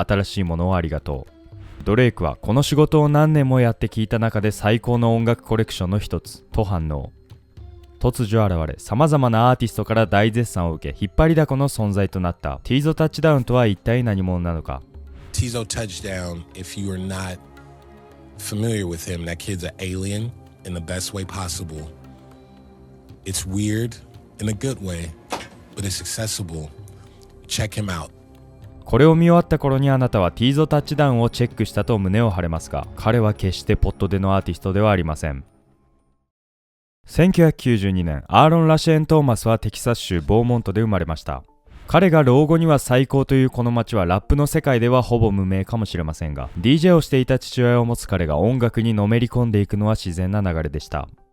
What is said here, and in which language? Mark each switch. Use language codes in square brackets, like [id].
[ja] 新しいものをありがとう。ドレイクはこの仕事を何年もやって聞いた中で最高の音楽コレクションの一つと反応。突如現れ様々なアーティストから大絶賛を受け引っ張りだこの存在となったティーゾタッチダウンとは一体何者なのか。 [en] Tizo Touchdown, if you are not familiar with him, that kid's an alien in the best way possible. It's weird in a good way, but it's accessible. Check him out. [ja] これを見終わった頃にあなたはティーゾタッチダウンをチェックしたと胸を張れますが、彼は決してポットでのアーティストではありません。 1992年、アーロン・ラシェーン・トーマスはテキサス州ボーモントで生まれました。彼が老後には最高というこの街はラップの世界ではほぼ無名かもしれませんが、 DJ をしていた父親を持つ彼が音楽にのめり込んでいくのは自然な流れでした。